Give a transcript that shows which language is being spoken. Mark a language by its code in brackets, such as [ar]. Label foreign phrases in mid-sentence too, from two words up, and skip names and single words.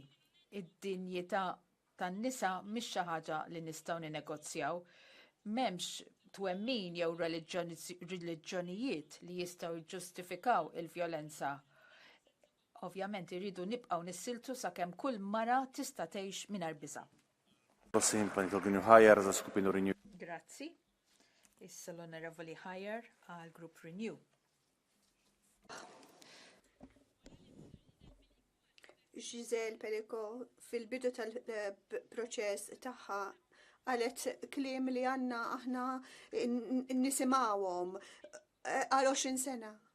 [mt] Id-dinjità tan-nisa mhix xi ħaġa li nistgħu ninegozjaw. M'hemmx twemmin jew reliġjonijiet li jistgħu jiġġustifikaw il-vjolenza. Ovvjament irridu nibqgħu nissiltu sakemm kull mara tista' tgħix mingħajr biża'. [sk] Prosím, paní kolegyňu Hajer za skupinu Renew. [mt] Grazzi. Issa l-Onorevoli Hajer għal Grupp Renew. Giselle Perico fil-bidu tal-proċess tagħha qalet kliem li għandna aħna nisimgħuhom għal 20 sena.